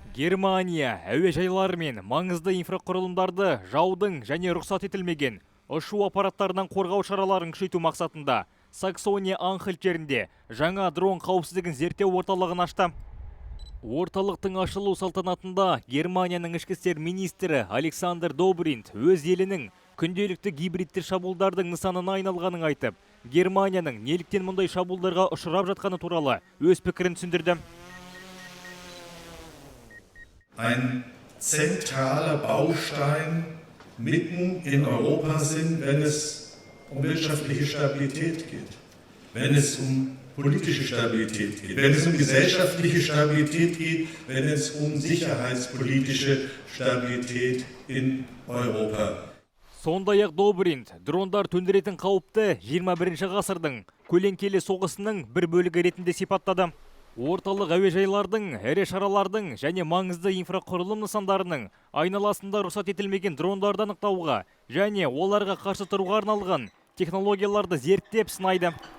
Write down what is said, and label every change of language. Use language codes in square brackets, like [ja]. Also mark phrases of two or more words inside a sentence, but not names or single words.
[kk] Германия әуежайлары мен маңызды инфрақұрылымдарды жаудың және рұқсат етілмеген ұшу аппараттарынан қорғау шараларын күшейту мақсатында Саксония Анхальт жерінде жаңа дрон қауіпсіздігін зерттеу орталығын ашты. Орталықтың ашылу салтанатында Германияның ішкі істер министрі Александр Добринт өз елінің күнделікті гибридті шабуылдардың нысанына айналғанын айтып, Германияның неліктен мұндай шабуылдарға ұшырап жатқаны туралы өз пікірін түсіндірді. [de] Ein zentraler Baustein mitten in Europa sind, wenn es um wirtschaftliche Stabilität geht, wenn es um politische Stabilität geht, wenn es um gesellschaftliche Stabilität geht, wenn es um sicherheitspolitische Stabilität in Europa. [kk] Сондай-ақ Добринт дрондар төндіретін қауіпті 21 ғасырдың көлеңкелі соғысының бір бөлігі ретінде сипаттады. Орталық әуежайлардың, ірі шаралардың және маңызды инфрақұрылым нысандарының айналасында рұқсат етілмеген дрондарды анықтауға және оларға қарсы тұруға арналған технологияларды зерттеп сынайды.